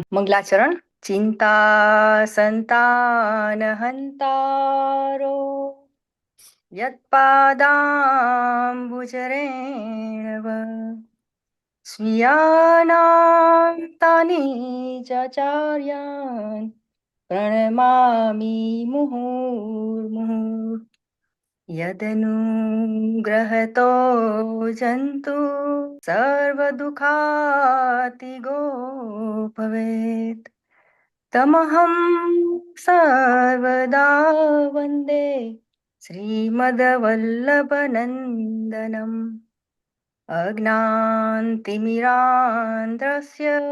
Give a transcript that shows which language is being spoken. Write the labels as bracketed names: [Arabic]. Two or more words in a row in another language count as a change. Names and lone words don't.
[Sanskrit] મંગલાચરણ. ચિંતા સંતાન હંતારો યત્પાદાંબુજરેણવ સ્વીયાનાં તાની ચાચાર્યાન પ્रणमामि मुहुर्मुहुः यदनुग्रहतो जन्तु सर्वदुःखातिगो भवेत् तमहं सर्वदा वन्दे श्रीमद्वल्लभनन्दनम् अज्ञानतिमिरान्ध्रस्य